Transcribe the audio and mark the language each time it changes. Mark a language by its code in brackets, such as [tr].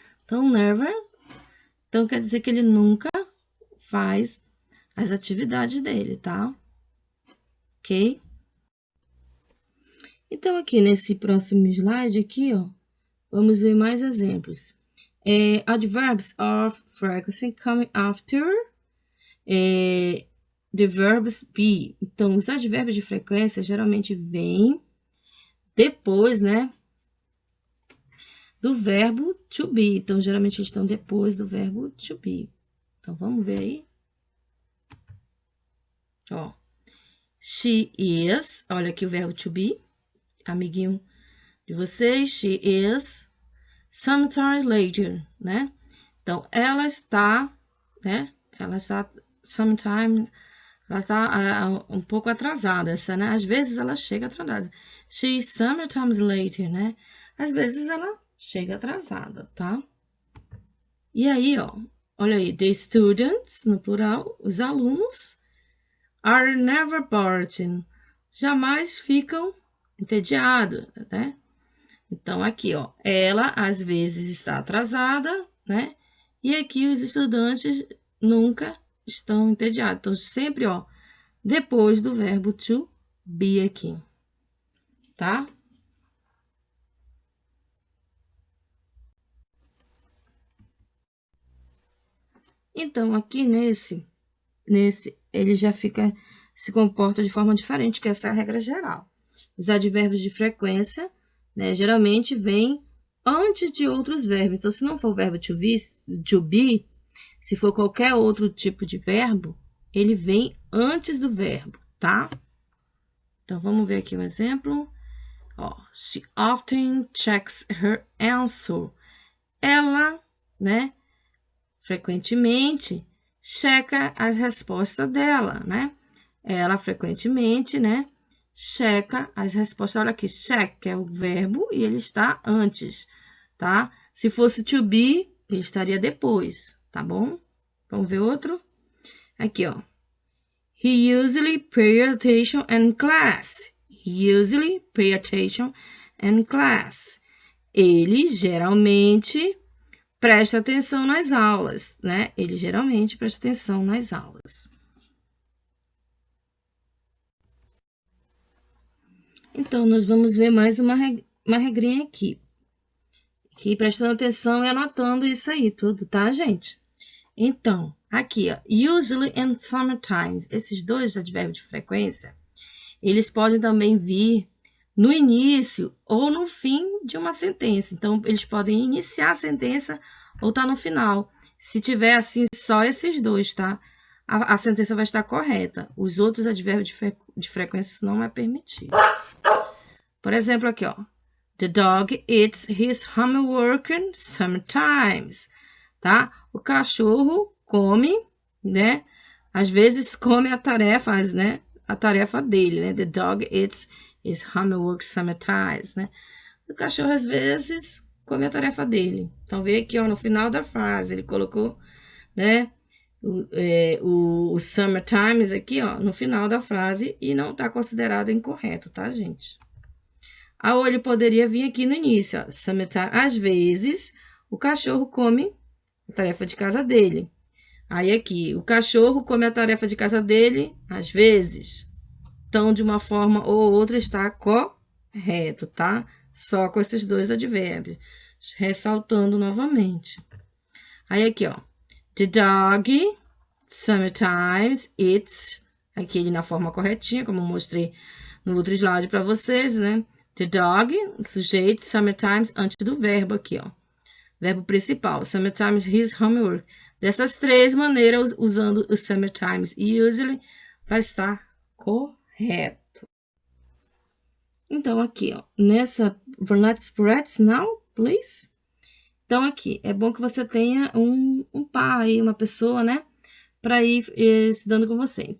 [pt] Então, never, então quer dizer que ele nunca faz as atividades dele, tá? Ok? Então, aqui nesse próximo slide aqui, ó, vamos ver mais exemplos. [en] Adverbs of frequency come after the verbs be. [pt] Então, os advérbios de frequência geralmente vêm depois, né, do verbo to be. Então, geralmente eles estão depois do verbo to be. Então, vamos ver aí. Ó, she is, olha aqui o verbo to be, amiguinho de vocês, [en] she is sometimes later, [pt] né? Então, ela está, né? Ela está sometimes, ela está um pouco atrasada, essa, né? Às vezes ela chega atrasada. [en] She is sometimes later, né? [pt] Às vezes ela chega atrasada, tá? E aí, ó, olha aí, [en] the students, [pt] no plural, os alunos, [en] are never bored, [pt] jamais ficam entediados, né? Então, aqui, ó, ela às vezes está atrasada, né? E aqui os estudantes nunca estão entediados. Então, sempre, ó, depois do verbo to be aqui, tá? Então, aqui nesse, ele já se comporta de forma diferente, que essa é a regra geral. Os advérbios de frequência, né, geralmente vêm antes de outros verbos. Então, se não for o verbo to be, se for qualquer outro tipo de verbo, ele vem antes do verbo, tá? Então, vamos ver aqui um exemplo. [en] Ó, she often checks her answer. [pt] Ela, né, frequentemente checa as respostas dela, né? Ela frequentemente, né, checa as respostas. Olha aqui, check é o verbo e ele está antes, tá? Se fosse to be, ele estaria depois, tá bom? Vamos ver outro? Aqui, ó. [en] He usually pay attention in class. He usually pay attention in class. [pt] Ele geralmente presta atenção nas aulas, né? Ele geralmente presta atenção nas aulas. Então, nós vamos ver mais uma regrinha aqui. Aqui, prestando atenção e anotando isso aí tudo, tá, gente? Então, aqui, ó, usually and sometimes, esses dois advérbios de frequência, eles podem também vir no início ou no fim de uma sentença. Então, eles podem iniciar a sentença ou tá no final. Se tiver, assim, só esses dois, tá? A sentença vai estar correta. Os outros advérbios de frequência não é permitido. Por exemplo, aqui, ó. [en] The dog eats his homework sometimes, tá? [pt] O cachorro come, né? Às vezes come a tarefa, né? A tarefa dele, né? [en] The dog eats his homework sometimes, né? [pt] O cachorro, às vezes, come a tarefa dele. Então, vê aqui, ó, no final da frase, ele colocou, né? O sometimes aqui, ó, no final da frase e não tá considerado incorreto, tá, gente? A olho poderia vir aqui no início, ó. Sometimes, às vezes, o cachorro come a tarefa de casa dele. Aí aqui, o cachorro come a tarefa de casa dele, às vezes. Então, de uma forma ou outra, está correto, tá? Só com esses dois advérbios. Ressaltando novamente. Aí aqui, ó. [en] The dog sometimes eats. [pt] Aqui ele na forma corretinha, como eu mostrei no outro slide para vocês, né? The dog, sujeito, sometimes, antes do verbo aqui, ó. Verbo principal, [en] sometimes his homework. [pt] Dessas três maneiras, usando o sometimes e usually, vai estar correto. Então, aqui, ó, nessa, [en] let's practice now, please. [pt] Então, aqui, é bom que você tenha um par aí, uma pessoa, né, para ir estudando com você.